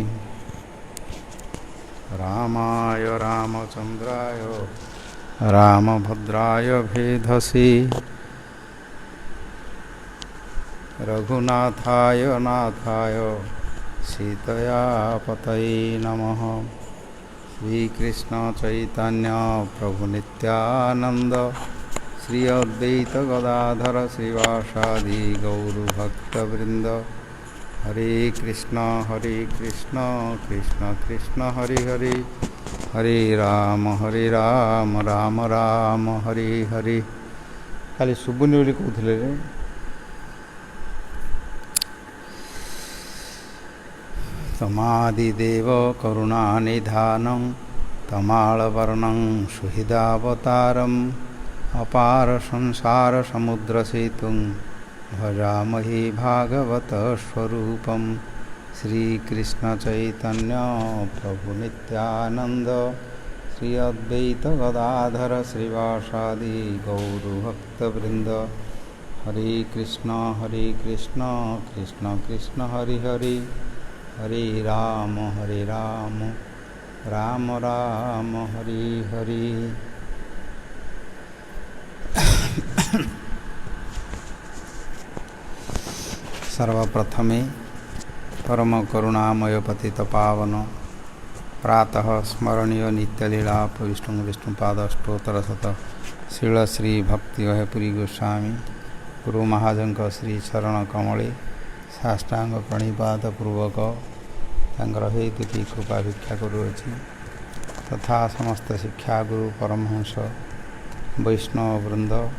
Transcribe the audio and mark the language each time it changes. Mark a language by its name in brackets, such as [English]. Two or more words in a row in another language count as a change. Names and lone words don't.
[Sanskrit] रामाय रामचन्द्राय रामभद्राय भेधसे रघुनाथाय नाथाय सीतया पतये नमः। श्रीकृष्ण चैतन्य प्रभु नित्यानंद श्री अद्वैत गदाधर श्रीवासादि गौरभक्तवृंद। हरे कृष्ण कृष्ण कृष्ण हरे हरे हरे राम राम राम हरे हरे। [Odia] ଖାଲି ଶୁଭୁନି ବୋଲି କହୁଲେ [Sanskrit] तमादिदेव करुणानिधानं तमालवर्णं सुहृदावतारम् अपार संसार समुद्र सेतुं भजामहे भागवत स्वरूपं। श्रीकृष्ण चैतन्य प्रभु नित्यानंद श्री अद्वैत गदाधर श्रीवासादि गौरभक्तवृंद। हरे कृष्ण कृष्ण कृष्ण हरे हरे हरे राम राम राम हरे हरे। [Odia] ସର୍ବପ୍ରଥମେ ପରମ କରୁଣାମୟ ପତିତ ପାବନ ପ୍ରାତଃ ସ୍ମରଣୀୟ ନିତ୍ୟଲୀଳା ବିଷ୍ଣୁପାଦ ଅଷ୍ଟୋତ୍ତର ଶତ ଶୀଳ ଶ୍ରୀ ଭକ୍ତି ପୁରୀ ଗୋସ୍ୱାମୀ ଗୁରୁ ମହାଜନ ଶ୍ରୀ ଚରଣ କମଳେ ସାଷ୍ଟାଙ୍ଗ ପ୍ରଣିପାତ ପୂର୍ବକ ତାଙ୍କର ହେତୁକୀ କୃପା ଭିକ୍ଷା କରୁଅଛି ତଥା ସମସ୍ତ ଶିକ୍ଷା ଗୁରୁ ପରମହଂସ ବୈଷ୍ଣବ ବୃନ୍ଦ।